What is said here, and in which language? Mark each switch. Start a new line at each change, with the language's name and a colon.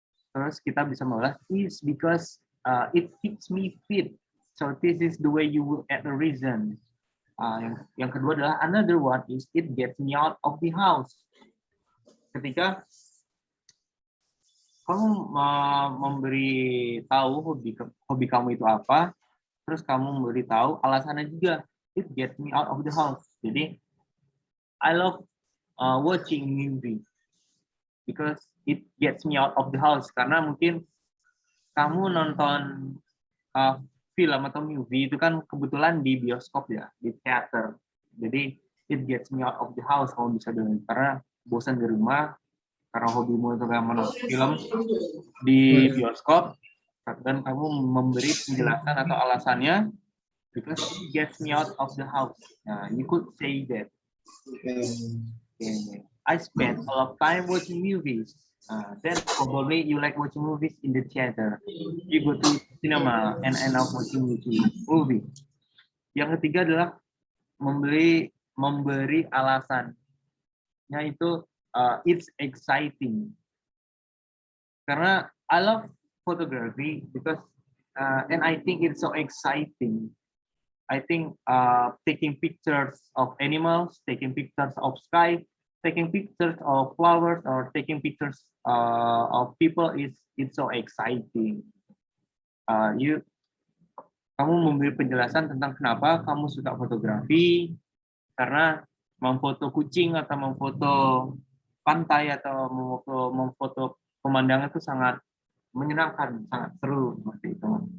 Indonesian: Terus kita bisa membahas
English: is because it keeps me fit. So this is the way you will add the reason.
Indonesian: Yang kedua adalah
English: another one is it gets me out of the house.
Indonesian: Ketika kamu memberi tahu hobi kamu itu apa, terus kamu memberi tahu alasannya juga,
English: it gets me out of the house.
Indonesian: Jadi
English: I love watching movie because it gets me out of the house.
Indonesian: Karena mungkin kamu nonton film atau movie itu kan kebetulan di bioskop ya, di teater. Jadi
English: it gets me out of the house,
Indonesian: kamu bisa bilang, karena bosan di rumah, karena hobimu itu kayak menonton film di bioskop, dan kamu memberi penjelasan atau alasannya,
English: because it gets me out of the house. Nah, you could say that. Okay. I spend a lot of time watching movies. Then probably you like watching movies in the theater. You go to cinema and end up watching movie.
Indonesian: Yang ketiga adalah memberi alasan. Yaitu
English: it's exciting.
Indonesian: Karena
English: I love photography because and I think it's so exciting. I think taking pictures of animals, taking pictures of sky, taking pictures of flowers, or taking pictures of people it's so exciting.
Indonesian: Kamu memberi penjelasan tentang kenapa kamu suka fotografi, karena memfoto kucing atau memfoto pantai atau memfoto pemandangan itu sangat menyenangkan, sangat seru seperti itu.